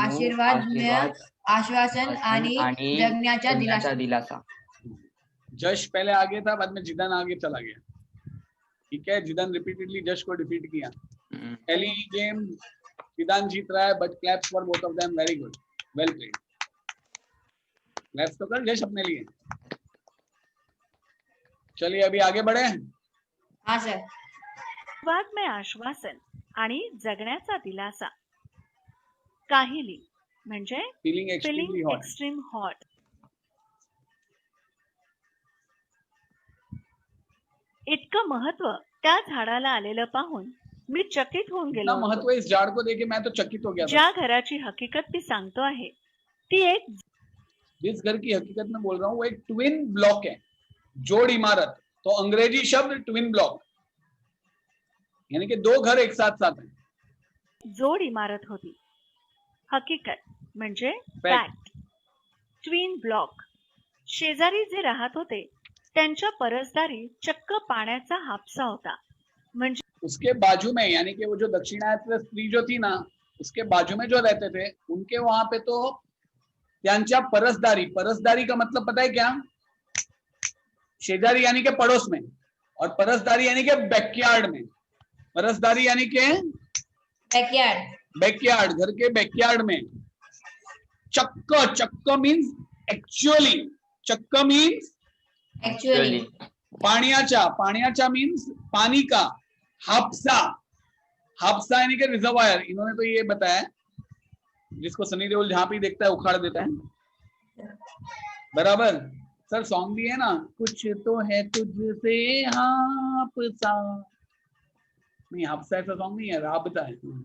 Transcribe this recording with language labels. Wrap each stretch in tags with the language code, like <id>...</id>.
<mr>आशीर्वाद आश्वासन आणि जगण्याचा दिलासा.</mr> <hi>दिलासा। जश पहले आगे था, बाद में जिदान आगे चला गया। ठीक है, जिदान रिपीटेडली जश को डिफीट किया। पहली गेम जिदान जीत रहा है,</hi> <en>But claps for both of them, very good, well played.</en> <hi>Claps तो कर जश अपने लिए। चलिए अभी आगे बढ़े। हाँ सर.</hi> <mr>वाद में आश्वासन आणि जगण्याचा दिलासा. काहिली म्हणजे</mr> <en>Feeling extremely feeling hot. Extreme hot.</en> <mr>इतकं महत्व त्या झाडाला आलेलं पाहून मी चकित होऊन</mr> <hi>इतना</hi> <mr>गेलो</mr> <hi>महत्व</hi> <mr>होतो.</mr> <hi>इस झाड़ को देखे मैं तो चकित हो गया था।</hi> <mr>ज्या घराची हकीकत ती सांगतो आहे ती एक</mr> <hi>जिस घर की हकीकत में बोल रहा हूँ वो एक ट्विन ब्लॉक है, जोड़ इमारत। तो अंग्रेजी शब्द ट्विन ब्लॉक, यानी कि दो घर एक साथ साथ हैं।</hi> <mr>जोड इमारत होती. हकीकत म्हणजे फॅक्ट. Twin block. शेजारी जे राहत होते त्यांच्या परसदारी चक्क पाण्याचा हापसा होता. म्हणजे</mr> <hi>उसके बाजू में, यानी कि वो जो दक्षिणात्य स्त्री जो थी ना, उसके बाजू में जो रहते थे उनके वहां पे तो</hi> <mr>त्यांच्या परसदारी,</mr> <hi>परसदारी का मतलब पता है क्या? शेजारी यानी कि पड़ोस में, और परसदारी यानी कि बैकयार्ड में। परसदारी यानी कि</hi> <en>Backyard.</en> <hi>बैकयार्ड, घर के बैकयार्ड में। चक्क, चक्क मीन्स एक्चुअली, चक्क मीन्स</hi> <en>Actually.</en> <hi>पाण्याचा, पाण्याचा मीन्स पानी का। हापसा, हापसा यानी कि रिजर्वायर। इन्होंने तो ये बताया, जिसको सनी देओल जहां भी देखता है उखाड़ देता है, बराबर। सर सॉन्ग भी है ना, कुछ तो है तुझसे हापसा। नहीं, हापसा ऐसा सॉन्ग नहीं है, राबता है।</hi>